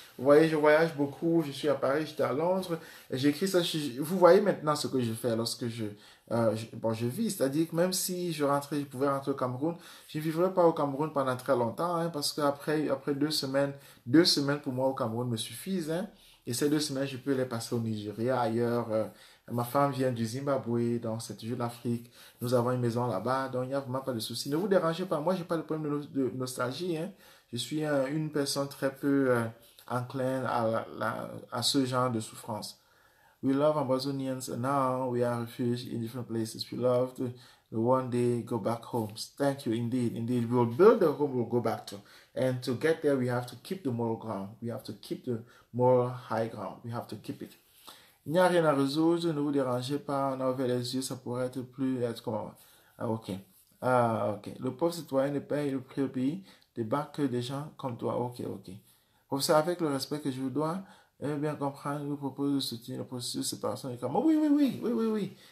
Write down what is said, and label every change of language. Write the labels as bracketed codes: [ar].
[fr] Vous voyez, je voyage beaucoup, je suis à Paris, j'étais à Londres, j'écris ça, vous voyez maintenant ce que je fais lorsque je vis, c'est-à-dire que même si je pouvais rentrer au Cameroun, je ne vivrais pas au Cameroun pendant très longtemps, hein, parce qu'après 2 semaines pour moi au Cameroun me suffisent, hein, et ces 2 semaines, je peux les passer au Nigeria, ailleurs. Ma femme vient du Zimbabwe, donc c'est toujours l'Afrique. Nous avons une maison là-bas, donc il n'y a vraiment pas de souci. Ne vous dérangez pas, moi, je n'ai pas de problème de nostalgie, hein. Je suis une personne très peu enclin à ce genre de souffrance. [en] We love Ambazonians and now we are refugees in different places. We love to one day go back home. Thank you, indeed. Indeed, we will build the home we'll go back to. And to get there, we have to keep the moral ground. We have to keep the moral high ground. We have to keep it. [fr] Il n'y a rien à résoudre, ne vous dérangez pas, on a ouvert les yeux, ça pourrait être comment? Ah, ok. Ok. Le pauvre citoyen ne paye le prix au pays, débarque que des gens comme toi. Ok. Professeur, avec le respect que je vous dois, bien comprendre, je vous propose de soutenir le processus de séparation des Cameroun. Oui.